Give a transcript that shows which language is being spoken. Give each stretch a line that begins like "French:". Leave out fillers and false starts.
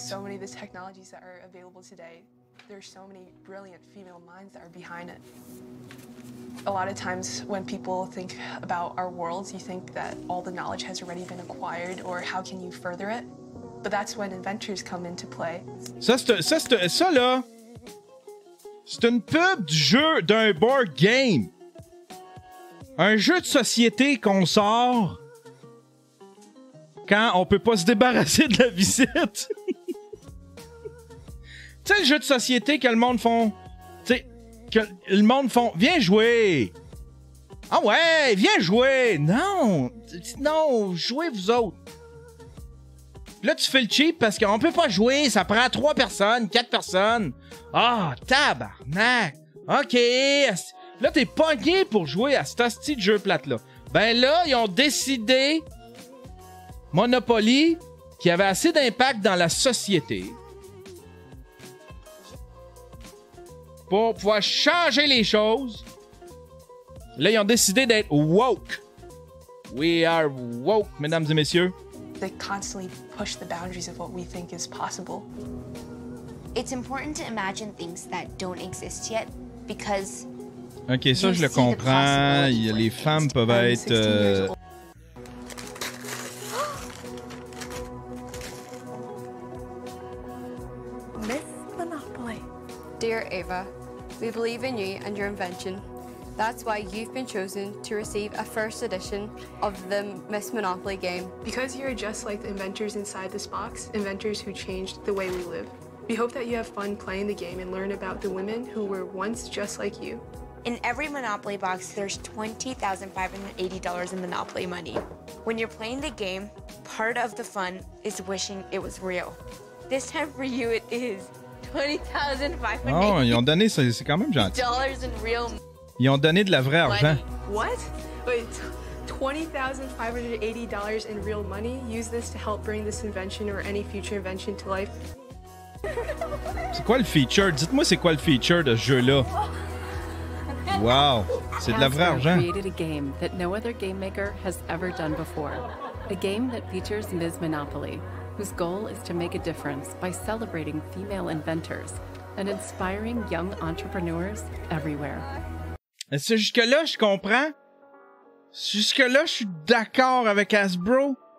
English: So many of the technologies that are available today, there's so many brilliant female minds that are behind it. A lot of times when people think about our worlds, you think that all the knowledge has already been acquired or how can you further it? But that's when inventors come into play.
French: Ça là, c'est une pub du jeu d'un
English: board game.
French: Un jeu de société qu'on sort quand on peut pas se débarrasser de la visite. Tu sais, le jeu de société que le monde font... Tu sais, que le monde font... Viens jouer! Ah ouais, viens jouer! Non! Non, jouez vous autres! Là, tu fais le cheap parce qu'on peut pas jouer, ça prend 3 personnes, 4 personnes. Ah, tabarnak! OK! Là, t'es pogné pour jouer à cet hostie de jeu plate-là. Ben là, ils ont décidé... Monopoly, qui avait assez d'impact dans la société pour pouvoir changer les choses. Là, ils ont décidé d'être woke.
English: We are woke,
French: mesdames et messieurs.
English: They constantly push the boundaries of what we think is possible. It's important to imagine things that don't exist yet because
French: OK, ça, je le comprends. Les femmes peuvent être...
English: Dear Ava, we believe in you and your invention. That's why you've been chosen to receive a first edition of the Miss Monopoly game. Because you're just like the inventors inside this box, inventors who changed the way we live. We hope that you have fun playing the game and learn about the women who were once just like you. In every Monopoly box, there's $20,580 in Monopoly money. When you're playing the game, part of the fun is wishing it was real. This time for you, it is $20,580
French: Oh, ils ont donné, c'est quand même gentil.
English: in real
French: Ils ont donné de la vraie argent.
English: money. What? Wait, $20,580 in real money? Use this to help bring this invention or any future invention to life.
French: C'est quoi le feature? Dites-moi c'est quoi le feature de ce jeu-là? Wow! C'est de la vraie
English: Hasbro
French: argent.
English: created a game that no other game maker has ever done before. A game that features Ms. Monopoly, whose goal is to make a difference by celebrating female inventors and inspiring young entrepreneurs everywhere.
French: C'est jusque-là, je comprends. Jusque-là, je suis d'accord avec Hasbro.